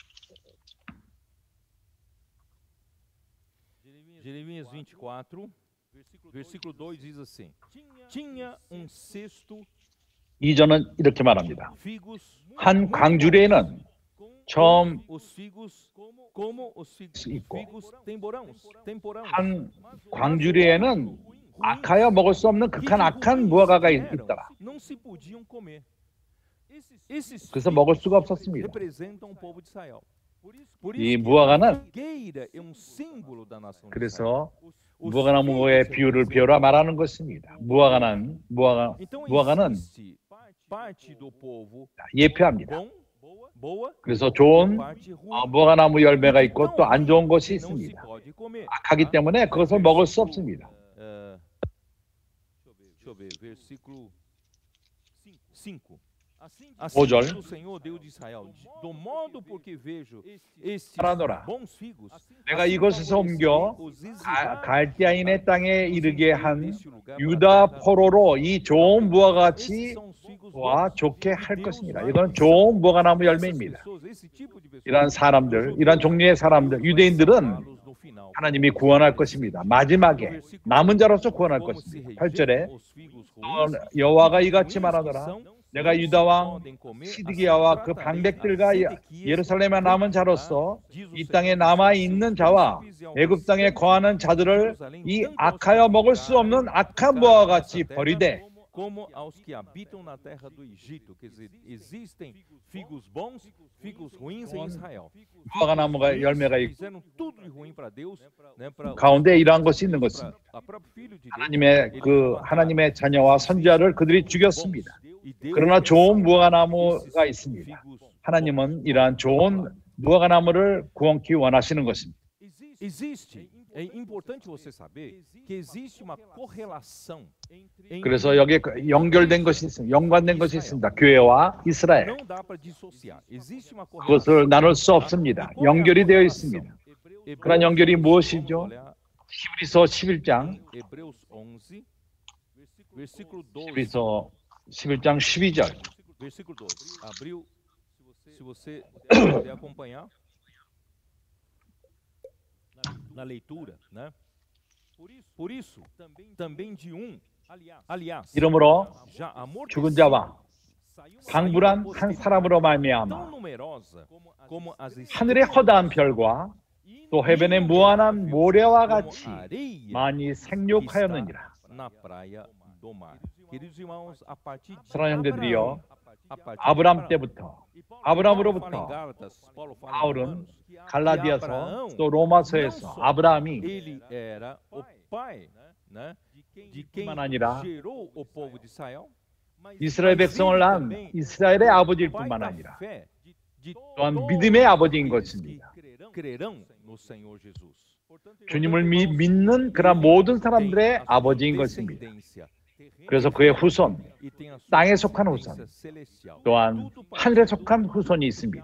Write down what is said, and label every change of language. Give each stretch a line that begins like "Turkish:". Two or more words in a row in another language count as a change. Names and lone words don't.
Portuguese: Jeremias 24, Versículo 2 diz assim: tinha cesto
Korean: 2절은 이렇게 말합니다.
Portuguese: figos
Korean: 한 광주리에는 처음
Portuguese: os figos como os figos temporãos
Korean: 한 광주리에는 악하여 먹을 수 없는 극한 악한 무화과가 있더라.
Portuguese: não se podiam comer.
Korean: 그래서 먹을 수가 없었습니다.
Portuguese: representam o povo de Israel.
Korean: 이 무화과는
Portuguese: figueira é símbolo da nação de Israel.
Korean: 그래서 무화과나무의 비유를 비유라 말하는 것입니다. 무화과는
Portuguese: parte do povo
Korean: 예표합니다.
Portuguese: boa,
Korean: 그래서 좋은 무화과나무 열매가 있고 또 안 좋은 것이
Portuguese: não se
Korean: 있습니다.
Portuguese: pode comer.
Korean: 악하기 때문에 그것을 먹을 수 없습니다.
Portuguese: Deixa eu ver, versículo 5.
Korean: O 절.
Portuguese: Assim o Senhor Deus de Israel, do modo porque vejo estes
Korean: 알아노라.
Portuguese: bons figos,
Korean: 내가 이곳에서 옮겨 갈대아인의 땅에 이르게 한 유다 포로로 이 좋은 무화과같이와 좋게 할 것이니라. 이건 좋은 무화과나무 열매입니다. 이러한 사람들, 이러한 종류의 사람들, 유대인들은 하나님이 구원할 것입니다. 마지막에 남은 자로서 구원할 것입니다. 8절에 여호와가 이같이 말하더라. 내가 유다 왕 시드기야와 그 방백들과 예루살렘에 남은 자로서 이 땅에 남아 있는 자와 애굽 땅에 거하는 자들을 이 악하여 먹을 수 없는 악한 무화과 같이 버리되
Portuguese: como aos que habitam na terra do Egito, quer dizer, existem figos bons, figos ruins em Israel.
Korean: 무화과 나무가 열매가 있고
Portuguese: Fizeram tudo de ruim para Deus, né, para
Korean: 가운데 이러한 것이 있는 것입니다.
Portuguese: a próprio filho de Deus.
Korean: 하나님의 자녀와 선지자를 그들이 죽였습니다. 그러나 좋은 무화과 나무가 있습니다. 하나님은 이러한 좋은 무화과 나무를 구원케 원하시는 것입니다.
Portuguese: É importante você saber que existe uma correlação.
Korean: 그래서 여기에 연결된 것이 있습니다. 연관된 것이 있습니다. 교회와 이스라엘.
Portuguese: Não dá para dissociar. Existe uma correlação.
Korean: 그것을 나눌 수 없습니다. 연결이 되어 있습니다. 그런 연결이 무엇이죠? 히브리서 11장
Portuguese: Hebreus 11, versículo 12.
Korean: 히브리서 11장 12절.
Portuguese: Versículo 12. Abriu, se você puder acompanhar na leitura, né? Por isso, também de aliás,
Korean: 이러므로
Portuguese: já
Korean: 죽은 자와 방불한 한 사람으로 말미암아
Portuguese: tão numerosa como as
Korean: 하늘의 허다한 별과 또 해변의 무한한 모래와 같이
Portuguese: areia
Korean: 많이 생육하였느니라.
Portuguese: na praia do mar. Queridos irmãos, a partir de
Korean: 사랑하는 형제들이요,
Portuguese: a partir
Korean: 아브람 때부터 아브람으로부터
Portuguese: Paulo fala em
Korean: 바울은
Portuguese: Romanos,
Korean: 갈라디아서 또 로마서에서 아브라함이
Portuguese: ele era o pai, né, de quem
Korean: 뿐만 아니라
Portuguese: gerou o povo de Israel.
Korean: 이스라엘 백성을 낳은 이스라엘의 아버지일 뿐만 아니라 또한 믿음의 아버지인 것입니다.
Portuguese: crerão no Senhor Jesus.
Korean: 주님을 믿는 그런 모든 사람들의 아버지인 것입니다. 그래서 그의 후손, 땅에 속한 후손, 또한 하늘에 속한 후손이 있습니다.